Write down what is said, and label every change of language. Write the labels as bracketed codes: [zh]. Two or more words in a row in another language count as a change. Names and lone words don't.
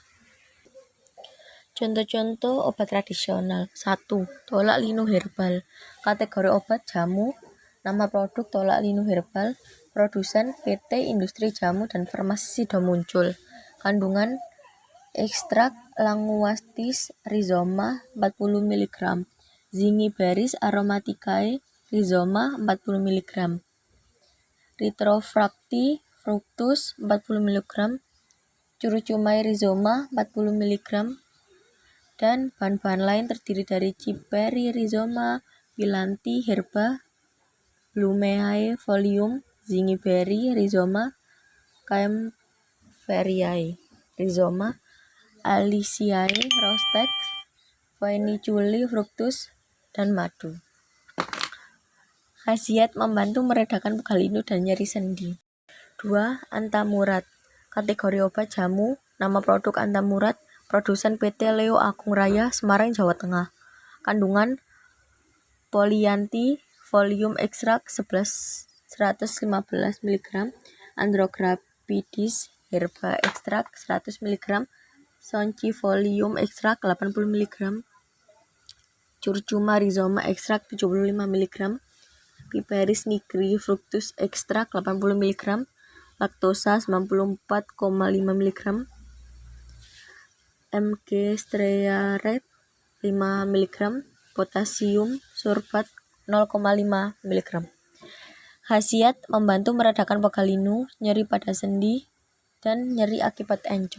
[id] Contoh-contoh obat tradisional. 1. Tolak linu herbal. Kategori obat jamu. Nama produk tolak linu herbal. Produsen PT Industri Jamu dan Farmasi Sido Muncul. Kandungan ekstrak Languastis rhizoma 40 mg. Zingiberis aromaticae rhizoma 40 mg. Retrofracti fructus 40 mg. Curcumai rhizoma 40 mg. Dan bahan-bahan lain terdiri dari Ciperi rhizoma, Wilanti herba, Blumeae folium, Zingiberry rhizoma, Kaempferiae rhizoma, Alisiae rostex, Phoeniculi fructus, dan madu. Khasiat membantu meredakan pegal linu dan nyeri sendi. 2. Antamurat. Kategori obat jamu. Nama produk Antamurat. Produsen PT Leo Agung Raya, Semarang, Jawa Tengah. Kandungan polyanti folium ekstrak 115 mg, Andrographidis herba ekstrak 100 mg, Soncifolium ekstrak 80 mg, Curcuma rhizoma ekstrak 75 mg, Piperis nigri fructus ekstrak 80 mg, laktosa 94,5 mg, Mg stearat 5 mg, potasium sorbat 0,5 mg. Khasiat membantu meredakan pegal linu, nyeri pada sendi, dan nyeri akibat encok.